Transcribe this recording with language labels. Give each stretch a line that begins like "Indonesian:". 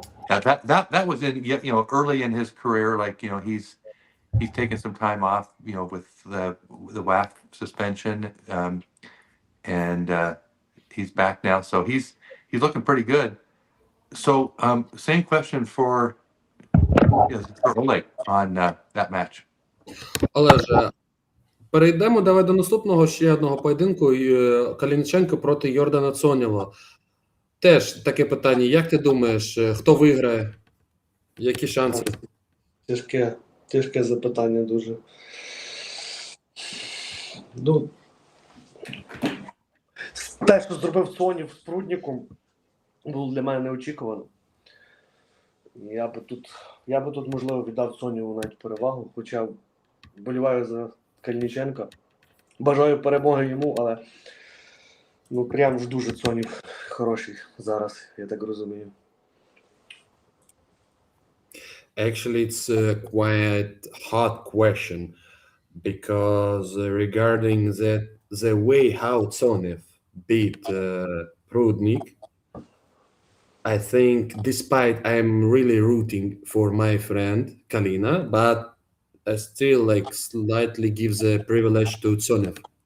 English: Yeah, that was in early in his career. Like he's taken some time off, with the WAF suspension, and he's back now. So he's looking pretty good. So same question for Oleg on that match.
Ukrainian: Олеже, перейдемо давай до наступного ще одного поєдинку Калініченко проти Йордана Цонєва. Теж таке питання. Як ти думаєш, хто виграє? Які шанси? Тяжке запитання дуже. Ну, те, що зробив Сонів з Прудніком, було для мене неочікувано. Я би тут, можливо, віддав Сонєву навіть перевагу, хоча вболіваю за Калініченка. Бажаю перемоги йому, але Ну, прям ж дуже Цонів хороший зараз, я так розумію.
English: Actually, it's a quite hard question because regarding the way how Tsonev beat Prudnik, I think despite I'm really rooting for my friend Kalina, but I still like slightly give the privilege to Tsonev.